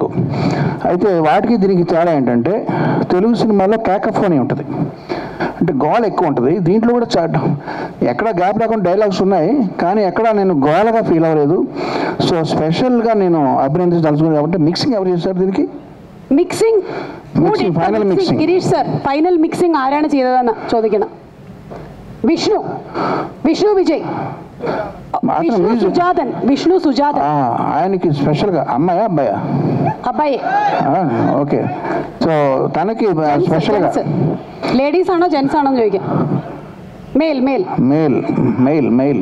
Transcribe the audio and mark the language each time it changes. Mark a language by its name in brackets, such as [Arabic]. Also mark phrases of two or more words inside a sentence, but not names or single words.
[Telugu] అయితే వాటికి దీనికి తేడా ఏంటంటే తెలుగు సినిమాలో క్యాకఫోనీ ఉంటుంది, అంటే గోల ఎక్కువ ఉంటుంది. దీంట్లో కూడా ఎక్కడ గ్యాప్ లేకుండా డైలాగ్స్ ఉన్నాయి, కానీ ఎక్కడ నేను గోలగా ఫీల్ అవ్వలేదు. సో స్పెషల్గా నేను అభినందించదలుచుకున్నాను. కాబట్టి మిక్సింగ్ ఎవరు చేశారు దీనికి? [English] മിക്സിംഗ് final mixing [Malayalam] ഗിരീഷ് സർ, [English] final mixing [Malayalam] ആരാണ് ചെയ്തതെന്ന് ചോദിക്കണം. [Telugu] విష్ణు విజయ్, విష్ణు సుజాతన్. ఆయనకి స్పెషల్గా అమ్మాయా అబ్బాయా? అబ్బాయి. [English] okay, so [Telugu] తనకి స్పెషల్గా [Malayalam] లేడీస్ ఆണോ జెంట్స్ ఆണോ ചോദിക്കാം. [Telugu] మెయిల్.